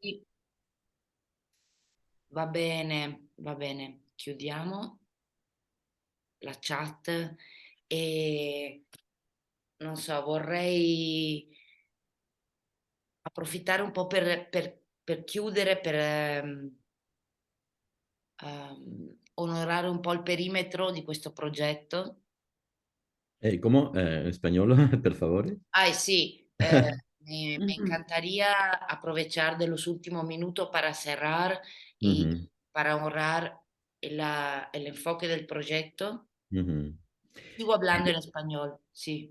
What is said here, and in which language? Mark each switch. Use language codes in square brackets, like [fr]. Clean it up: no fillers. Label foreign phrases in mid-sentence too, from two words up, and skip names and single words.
[it] va bene, chiudiamo la chat e non so, vorrei approfittare un po' per chiudere, per onorare un po' il perimetro di questo progetto. [es] ¿Cómo? ¿Español, por favor? Ay, sí, me encantaría aprovechar de los últimos minutos para cerrar y Ujú, para honrar el enfoque del proyecto. ujú. Sigo hablando en español, sí.